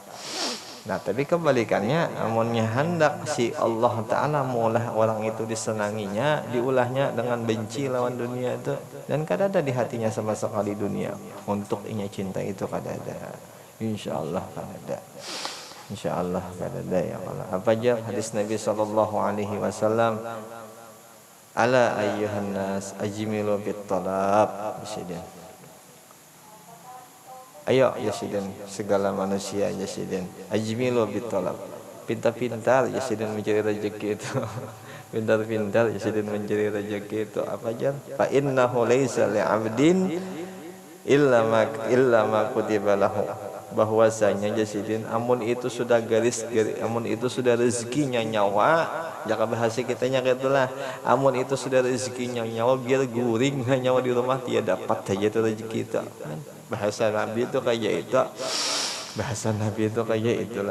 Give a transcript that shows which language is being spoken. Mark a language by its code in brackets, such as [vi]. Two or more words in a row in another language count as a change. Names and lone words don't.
[bjn] Nah tapi kebalikannya amunnya hendak si Allah Ta'ala maulah orang itu disenanginya, diulahnya dengan benci lawan dunia itu, dan kada ada di hatinya sama sekali dunia untuk inya cinta itu kada ada. Insyaallah kada ada. Insyaallah kada ada ya Allah. Apa aja hadis Nabi SAW, [ar] ألا أيها الناس أجملوا في الطلب. [bjn] Ayo ya sidin segala manusia ya sidin [ar] أجملوا في الطلب, [bjn] pintar-pintar ya sidin mencari rezeki itu pintar-pintar ya sidin mencari rezeki itu apa aja [ar] فإنه ليس لعبد إلا ما كتب له, [bjn] bahwasanya ya sidin amun itu sudah amun itu sudah rezekinya nyawa, jaka bahasa kitanya gitulah, amun itu sudah rezekinya nyawa biar guring nyawa di rumah dia dapat saja itu rezeki itu. Bahasa Nabi itu kayak itu, bahasa Nabi itu kayak itulah.